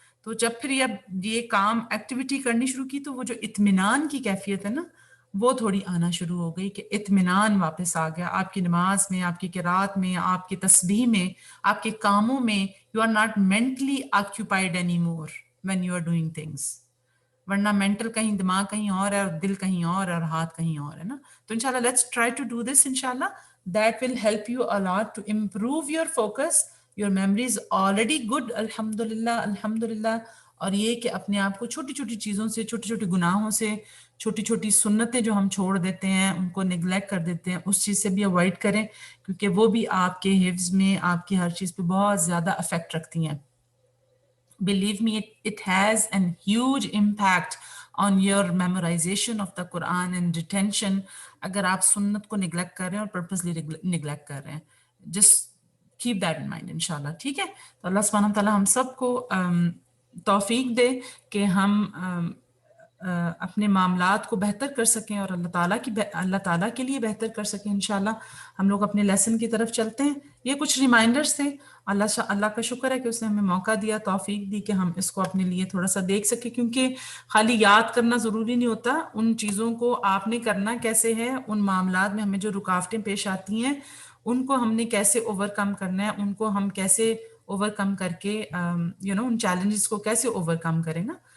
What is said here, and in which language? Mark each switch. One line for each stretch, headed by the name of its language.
Urdu: تو جب پھر یہ کام ایکٹیویٹی کرنی شروع کی تو وہ جو اطمینان کی کیفیت ہے نا وہ تھوڑی آنا شروع ہو گئی کہ اطمینان واپس آ گیا آپ کی نماز میں، آپ کی قرات میں، آپ کی تسبیح میں، آپ کے کاموں میں.
English: You are not mentally occupied any more when you are doing things.
Urdu: ورنہ مینٹل کہیں دماغ کہیں اور ہے اور دل کہیں اور ہے اور ہاتھ کہیں اور ہے نا.
English: تو انشاءاللہ let's try to do this انشاءاللہ. That will help you a lot to improve your focus. your memory is already good الحمدللہ الحمدللہ.
Urdu: اور یہ کہ اپنے آپ کو چھوٹی چھوٹی چیزوں سے، چھوٹی چھوٹی گناہوں سے، چھوٹی چھوٹی سنتیں جو ہم چھوڑ دیتے ہیں ان کو نگلیکٹ کر دیتے ہیں، اس چیز سے بھی اوائڈ کریں کیونکہ وہ بھی آپ کے حفظ میں، آپ کی ہر چیز پہ بہت زیادہ افیکٹ رکھتی ہیں.
English: Believe me, it has a huge impact on your memorization of the Quran and retention.
Urdu: اگر آپ سنت کو نگلیکٹ کر رہے ہیں اور پرپسلی نگلیکٹ کر رہے ہیں.
English: Just keep that in mind انشاءاللہ.
Urdu: ٹھیک ہے. تو اللہ سبحانہ وتعالیٰ ہم سب کو توفیق دے کہ ہم اپنے معاملات کو بہتر کر سکیں اور اللہ تعالیٰ کے لیے بہتر کر سکیں انشاءاللہ. ہم لوگ اپنے لیسن کی طرف چلتے ہیں. یہ کچھ ریمائنڈرز تھے. اللہ کا شکر ہے کہ اس نے ہمیں موقع دیا، توفیق دی کہ ہم اس کو اپنے لیے تھوڑا سا دیکھ سکیں، کیونکہ خالی یاد کرنا ضروری نہیں ہوتا، ان چیزوں کو آپ نے کرنا کیسے ہے، ان معاملات میں ہمیں جو رکاوٹیں پیش آتی ہیں ان کو ہم نے کیسے اوور کم کرنا ہے، ان کو ہم کیسے اوور کم کر کے ان چیلنجز کو کیسے اوور کم کریں نا.